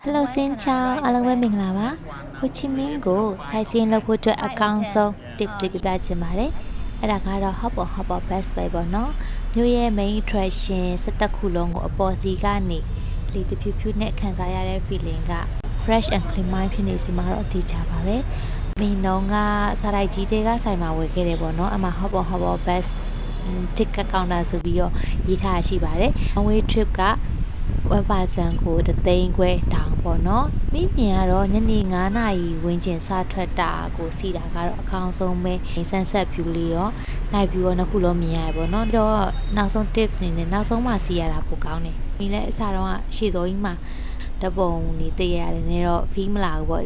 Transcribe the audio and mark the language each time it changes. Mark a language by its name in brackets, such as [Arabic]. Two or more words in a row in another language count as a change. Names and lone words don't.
[Burmese] Hello [Vietnamese] xin chào [Burmese] အားလုံးပဲမင်္ဂလာပါဟိုချီမင်းကိုစိုက်စင်းလုပ်ဖို့အတွက်အကောင်းဆုံး tips လေးပြပြချင်ပါတယ်အဲ့ဒါကတော့ [English] hop on bus [Burmese] ပဲပေါ့နော်မြို့ရဲ့ [English] main attraction [Burmese] 17ခုလုံးကိုအပေါ်စီကနေလေတဖြူဖြူနဲ့ခံစားရတဲ့ feeling က [English] fresh and clean mind [Burmese] ဖြစ်နေစီမှာတော့အသေးချ ပါပဲမင်းတော့ကစားလိုက်ကြီးတွေကဆိုင်မှာဝယ်ခဲ့တယ်ပေါ့နော်အမ [English] hop on bus ticket counter [Burmese] ဆိုပြီးတော့ရေးထားရှိပါတယ် [English] one way trip [Burmese] က1 person ကို3သိန်းခွဲတောင်ပေါ့နော်မိမြင်ကတော့ ညနေ9နာရီဝန်းကျင်စထွက်တာကိုစီတာကတော့အကောင်းဆုံးပဲ [English] sunset view [Burmese] လေးရော [English] night view [Burmese] ရောနှစ်ခုလုံးမြင်ရတယ်ပေါ့နော်တော့နောက်ဆုံး tips အနေနဲ့ နောက်ဆုံးမှစီရတာပိုကောင်းတယ်ဒီလည်းအစားတော့ရှေ့စောကြီးမှာတပုံနေတည့်ရတယ်နေတော့ feel မလာဘူးပေါ့